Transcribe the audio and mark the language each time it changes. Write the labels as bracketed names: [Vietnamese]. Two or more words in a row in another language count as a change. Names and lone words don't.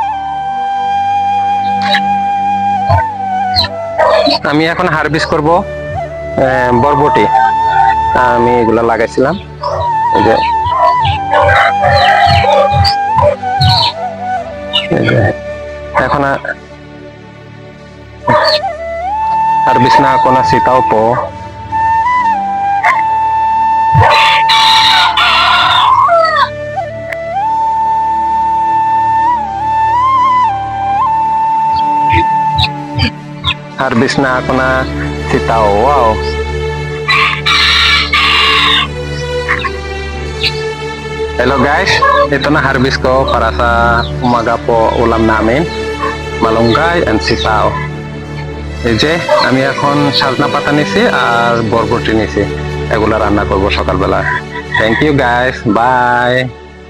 [Bangla] আমি এখন হারভেস্ট করব বরবটি। আমি এগুলা লাগাইছিলাম, এই যে এখন [Filipino] harvest na ako na sitaw po. Harvest na ako na sitaw. Wow. [English] Hello guys, [Filipino] ito na harvest ko para sa umaga po ulam namin. Malunggay and sitaw. [Bangla] এই যে আমি এখন সাজনা পাতা নিছি আর বরবটি নিছি, এগুলা রান্না করব সকালবেলা। [English] Thank you guys, bye.